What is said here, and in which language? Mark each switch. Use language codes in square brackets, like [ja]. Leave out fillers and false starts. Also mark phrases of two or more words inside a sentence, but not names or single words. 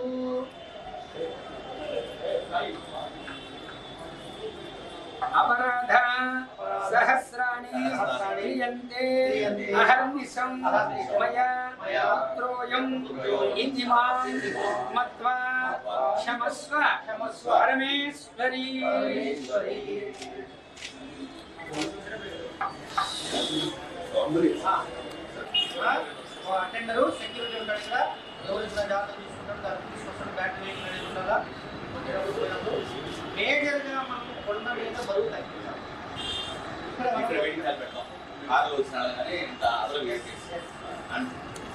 [sa] अपराधा सहस्राणि क्रियन्ते अहर्निशं मया पुत्रोऽयं इतिमान् मत्वा क्षमस्व परमेश्वरी। [te] అటెండరు సెక్యూరిటీ ఉంటాడు ఇక్కడ ఎవరు ఇచ్చిన జాగ్రత్త తీసుకుంటారు దాన్ని తీసుకొస్తాడు [en] battery vehicle [te] అనేది ఉండాలా మేజర్గా మనం కొండ మీద బరువు తగ్గించాలి ఇక్కడ వెయిట్ పెడతాం కార్లో వచ్చినా కానీ ఇంత అదలు